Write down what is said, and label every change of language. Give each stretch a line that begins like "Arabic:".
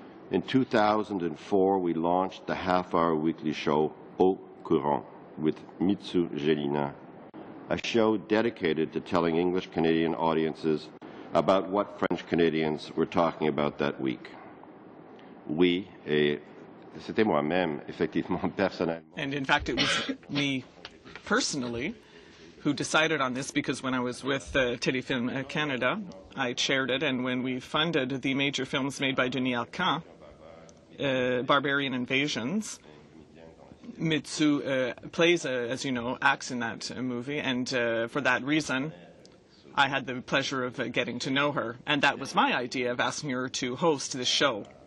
English: In 2004, we launched the half-hour weekly show Au Courant with Mitsu Gelina, a show dedicated to telling English Canadian audiences about what French Canadians were talking about that week.
French: Oui, et c'était moi-même, effectivement, personnellement.
English: And in fact, it was me personally who decided on this, because when I was with Téléfilm Canada, I chaired it, and when we funded the major films made by Denis Arcand, Barbarian Invasions, Mitsu plays, as you know, acts in that movie, and for that reason, I had the pleasure of getting to know her, and that was my idea of asking her to host this show.